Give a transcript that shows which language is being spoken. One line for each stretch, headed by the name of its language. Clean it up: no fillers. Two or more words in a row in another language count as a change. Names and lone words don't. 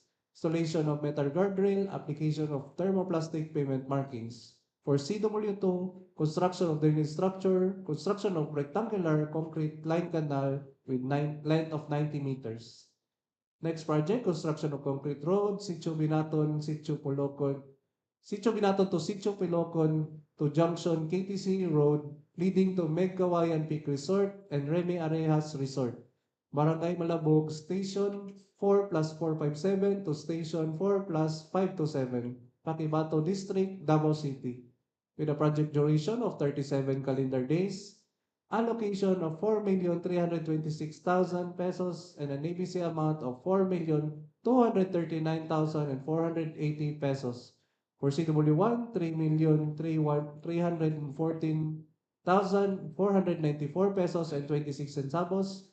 English: Installation of metal guardrail, application of thermoplastic pavement markings. For CW2, construction of drainage structure, construction of rectangular concrete line canal with length of 90 meters. Next project, construction of concrete road, Sitio Binaton, Sitio Polokon, Sitio Binaton to Sitio Pilocon to Junction KTC Road, leading to Megkawayan Peak Resort and Remy Arejas Resort. Barangay Malabog, Station 4 plus 457 to Station 4 plus 527, Pakibato District, Davao City, with a project duration of 37 calendar days, allocation of 4,326,000 pesos and an ABC amount of 4,239,480 pesos. For CW1, 3,314,494 pesos and 26 centavos.